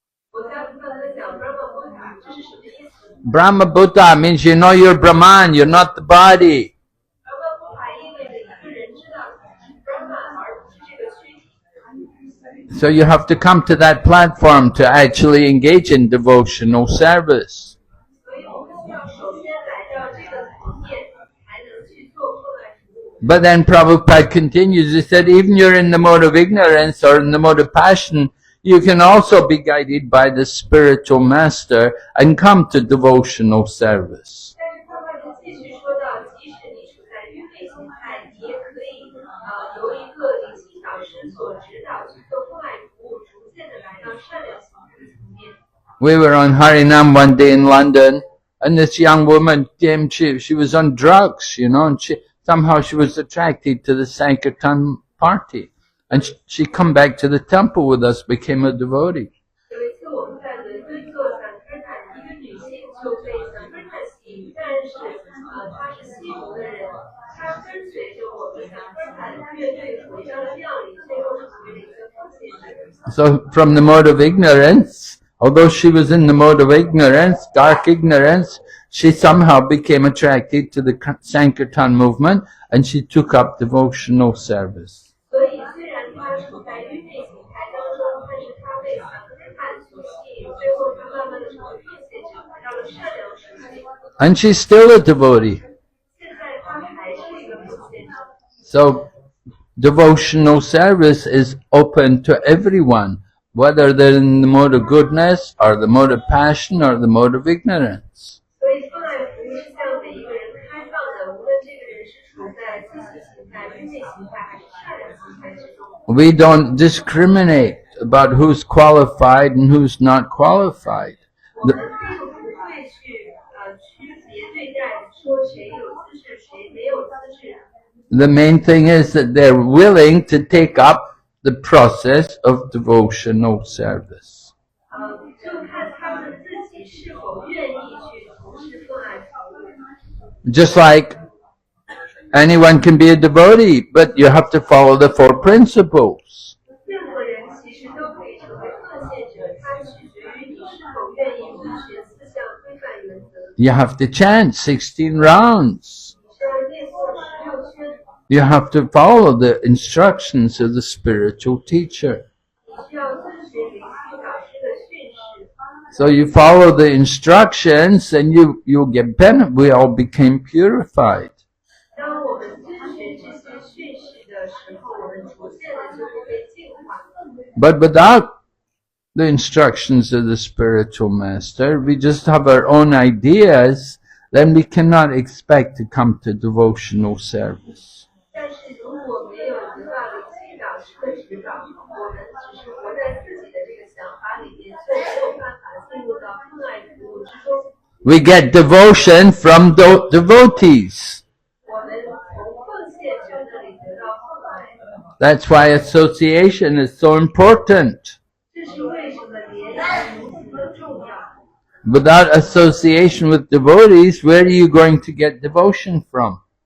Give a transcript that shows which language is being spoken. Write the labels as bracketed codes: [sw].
[zh] 我在不断的讲 Brahma Buddha， 这是什么意思 [en] Brahma Buddha means you know you're Brahman, you're not the body. [zh] ？Brahma Buddha 意味着一个人知道自己是 Brahma， 而不是这个躯体。 [en] So you have to come to that platform to actually engage in devotional service. [zh] 所以我们需要首先来到这个层面，才能去做奉爱服务。 [en] But then Prabhupada continues, he said, even you're in the mode of ignorance or in the mode of passion, you can also be guided by the spiritual master and come to devotional service. [zh] 但是他发就继续说到，即使你处在愚昧心态，你也可以由一个灵性导师所指导去做奉爱服务，逐渐的来到善良心态的层面。 [en] We were on Harinam one day in London, and this young woman came, she was on drugs, you know, and somehow she was attracted to the Sankirtan party. And she come back to the temple with us, became a devotee. [zh] 有一次我们在伦敦做散科坦，一个女性就被散科坦吸引，但是她是吸毒的人，她跟随着我们散科坦乐队回到了庙里，最后成为了一个奉献者。 [en] So from the mode of ignorance, although she was in the mode of ignorance, dark ignorance, she somehow became attracted to the Sankirtan movement and she took up devotional service. [zh] 所以虽然她处在愚昧心态当中，但是她被散科坦所吸引，最后她慢慢的成为奉献者，来到了善良世界。 [en] And she's still a devotee. [zh] 现在她还是一个奉献者。 [en] So devotional service is open to everyone, whether they're in the mode of goodness or the mode of passion or the mode of ignorance. [zh] 所以奉爱服务是向每一个人开放的，无论这个人是处在自信心态、愚昧心态还是善良心态之中。 [en] We don't discriminate about who's qualified and who's not qualified. [zh] 我们并不会去区别对待，说谁有资质，谁没有资质。 [en] The main thing is that they're willing to take up the process of devotional service. [zh] 就看他们自己是否愿意去从事奉爱服务。 [en] Just like anyone can be a devotee, but you have to follow the four principles. [zh] 任何人其实都可以成为奉献者，它取决于你是否愿意遵循四项规范原则。 [en] You have to chant 16 rounds. [zh] 你是要念诵16圈， [en] You have to follow the instructions of the spiritual teacher. [zh] 你需要遵循灵性导师的训示。 [en] So you follow the instructions and you'll get benefit. We all became purified. [zh] 当我们遵循这些训示的时候，我们逐渐的就会被净化。 [en] But without the instructions of the spiritual master, we just have our own ideas, then we cannot expect to come to devotional service. [zh] 但是如果没有得到灵性导师的指导，我们只是活在自己的这个想法里面，就没有办法进入到奉爱服务之中。 [en] We get devotion from devotees. [zh] 我们从奉献者那里得到奉爱， [en] That's why association is so important. [zh] 这是为什么联谊如此的重要。 [en] Without association with devotees, where are you going to get devotion from?